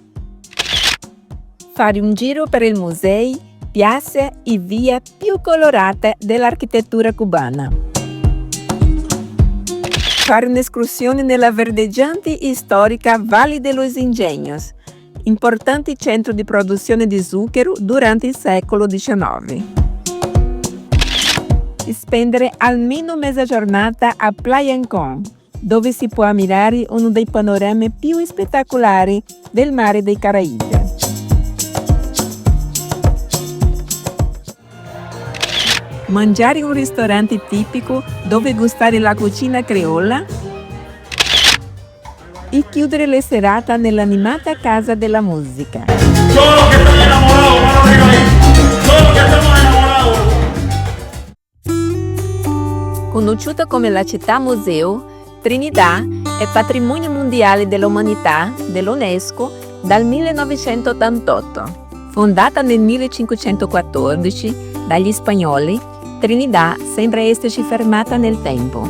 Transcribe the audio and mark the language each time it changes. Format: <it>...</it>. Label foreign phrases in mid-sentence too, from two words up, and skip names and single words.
<it>fare un giro per i musei, piazze e vie più colorate dell'architettura cubana. Fare un'escursione nella verdeggiante e storica Valle de los Ingenios, importante centro di produzione di zucchero durante il secolo XIX. Spendere almeno mezza giornata a Playa Ancón, dove si può ammirare uno dei panorami più spettacolari del mare dei Caraibi. Mangiare in un ristorante tipico dove gustare la cucina creola e chiudere la serata nell'animata Casa della Musica.</it> <es>Todos que están enamorados, mano arriba ahí. Todos que estamos enamorados.</es> <it>Conosciuta come la città museo, Trinidad è patrimonio mondiale dell'umanità dell'UNESCO dal 1988. Fondata nel 1514 dagli spagnoli, Trinidad sembra esserci fermata nel tempo.</it>